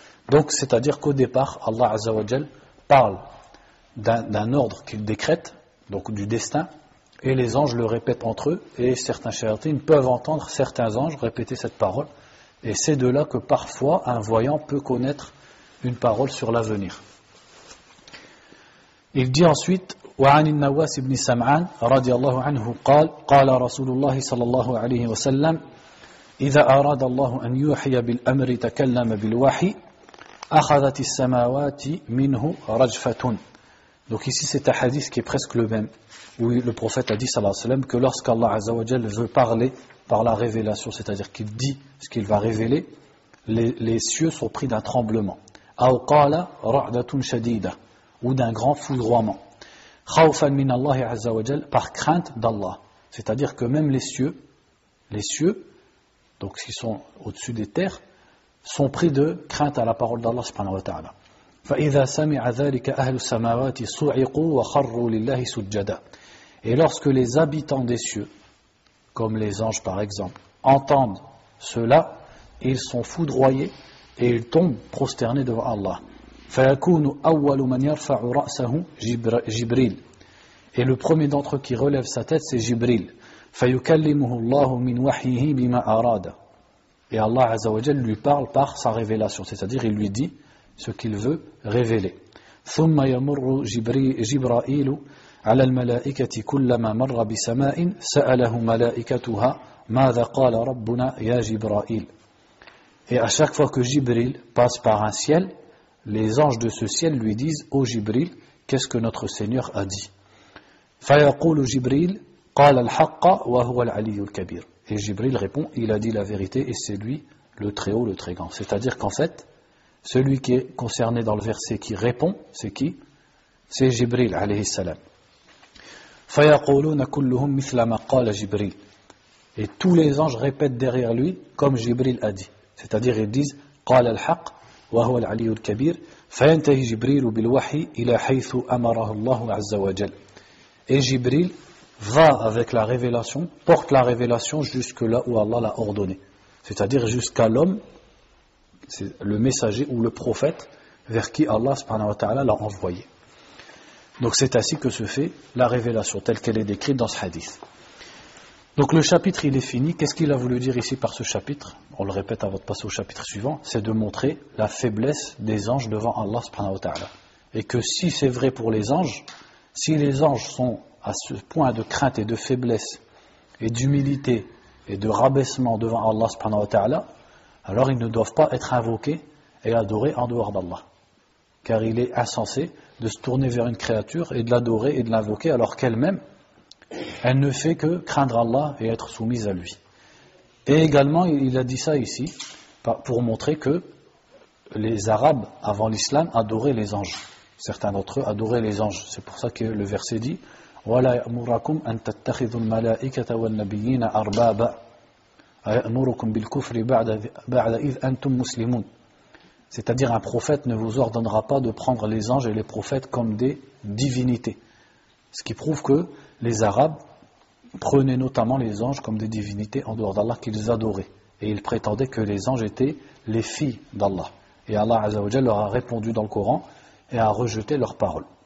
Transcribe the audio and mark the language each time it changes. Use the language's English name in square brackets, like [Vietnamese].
[French] Donc, c'est-à-dire qu'au départ, Allah Azza wa Jal parle d'un ordre qu'il décrète, donc du destin, et les anges le répètent entre eux, et certains shayatines peuvent entendre certains anges répéter cette parole. Et c'est de là que parfois un voyant peut connaître une parole sur l'avenir. Il dit ensuite [Arabic] وعن النواس بن سمعان رضي الله عنه قال رسول الله صلى الله عليه وسلم إذا أراد الله أن يوحي بالأمر تكلم بالوحي أخذت السماوات منه رجفة. [French] Donc ici c'est un hadith qui est presque le même, où le prophète a dit sallallahu alayhi wa sallam que lorsqu'Allah Azza wa Jal veut parler par la révélation, c'est-à-dire qu'il dit ce qu'il va révéler, les cieux sont pris d'un tremblement. [Arabic] أو قال رعدة شديدة, [French] ou d'un grand foudroiement. [Arabic] خوفا من الله عز وجل, [French] par crainte d'Allah. C'est-à-dire que même les cieux, donc qui sont au-dessus des terres, sont pris de crainte à la parole d'Allah subhanahu wa ta'ala. [Arabic] فإذا سمع ذلك أهل السماوات صعقوا وخروا لله سجدا. [French] Et lorsque les habitants des cieux, comme les anges par exemple, entendent cela, ils sont foudroyés et ils tombent prosternés devant Allah. [Arabic] فيكون أول من يرفع رأسه جبريل. [French] Et le premier d'entre eux qui relève sa tête, c'est Jibril. [Arabic] فيكلمه الله من وحيه بما أراد. [French] Et Allah Azza wa Jal lui parle par sa révélation, c'est-à-dire il lui dit ce qu'il veut révéler. [Arabic] ثم يمر جبرائيل على الملائكة كلما مر بسماء سأله ملائكتها ماذا قال ربنا يا جبرائيل. [French] Et à chaque fois que Jibril passe par un ciel, les anges de ce ciel lui disent: Ô Jibril, qu'est-ce que notre Seigneur a dit? [Arabic] فيقول جبريل قال الحق وهو العلي الكبير. [French] Et Jibril répond: il a dit la vérité et c'est lui le très haut, le très grand. C'est-à-dire qu'en fait, celui qui est concerné dans le verset qui répond, c'est qui? C'est Jibril alayhi salam. [Arabic] فيقولون كلهم مثل ما قال جبريل. [French] Et tous les anges répètent derrière lui comme Jibril a dit. C'est-à-dire ils disent [Arabic] قال الحق وهو العلي الكبير فينتهي جبريل بالوحي إلى حيث أمره الله عز وجل. [French] Et Jibril va avec la révélation, porte la révélation jusque là où Allah l'a ordonné. C'est-à-dire jusqu'à l'homme, c'est le messager ou le prophète vers qui Allah subhanahu wa ta'ala l'a envoyé. Donc c'est ainsi que se fait la révélation, telle qu'elle est décrite dans ce hadith. Donc le chapitre il est fini. Qu'est-ce qu'il a voulu dire ici par ce chapitre? On le répète avant de passer au chapitre suivant, c'est de montrer la faiblesse des anges devant Allah subhanahu wa ta'ala. Et que si c'est vrai pour les anges, si les anges sont à ce point de crainte et de faiblesse et d'humilité et de rabaissement devant Allah subhanahu wa ta'ala, alors ils ne doivent pas être invoqués et adorés en dehors d'Allah. Car il est insensé de se tourner vers une créature et de l'adorer et de l'invoquer alors qu'elle-même, elle ne fait que craindre Allah et être soumise à lui. Et également, il a dit ça ici pour montrer que les Arabes, avant l'islam, adoraient les anges. Certains d'entre eux adoraient les anges. C'est pour ça que le verset dit [Arabic] وَلَا يَأْمُرَكُمْ أَن تَتَّخِذُوا الْمَلَائِكَةَ وَالنَّبِيِّينَ أَرْبَابًا أَيَأْمُرُكُمْ بِالْكُفْرِ بَعْدَ إِذْ أَنْتُمْ مُسْلِمُونَ. [French] C'est-à-dire un prophète ne vous ordonnera pas de prendre les anges et les prophètes comme des divinités. Ce qui prouve que les Arabes prenaient notamment les anges comme des divinités en dehors d'Allah qu'ils adoraient. Et ils prétendaient que les anges étaient les filles d'Allah. Et Allah Azza wa Jalla leur a répondu dans le Coran et a rejeté leurs paroles.